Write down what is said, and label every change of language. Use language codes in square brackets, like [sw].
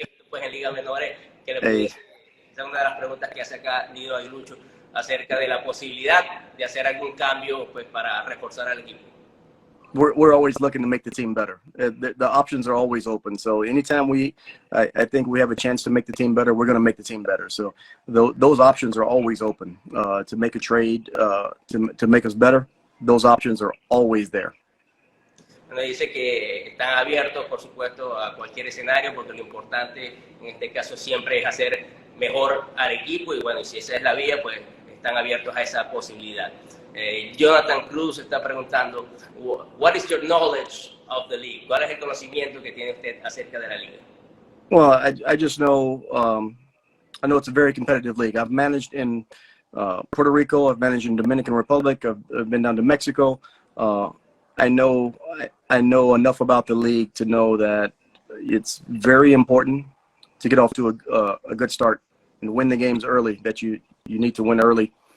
[es] Pues en ligas menores que le pudiese, esa es una de las preguntas que hace acá Nido Aguilucho acerca de la posibilidad de hacer algún cambio pues para reforzar al equipo. [en] we're always looking to make the team better. The options are always open. So anytime I think we have a chance to make the team better, we're going to make the team better. So those options are always open to make a trade, to make us better. Those options are always there. [es] Bueno, dice que están abiertos, por supuesto, a cualquier escenario, porque lo importante en este caso siempre es hacer mejor al equipo y bueno, si esa es la vía, pues están abiertos a esa posibilidad. Jonathan Cruz está preguntando, [en] what is your knowledge of the league? [es] ¿Cuál es el conocimiento que tiene usted acerca de la liga? [en] Well, I just know, I know it's a very competitive league. I've managed in Puerto Rico, I've managed in Dominican Republic, I've been down to Mexico. I know enough about the league to know that it's very important to get off to a good start and win the games early, that you need to win early.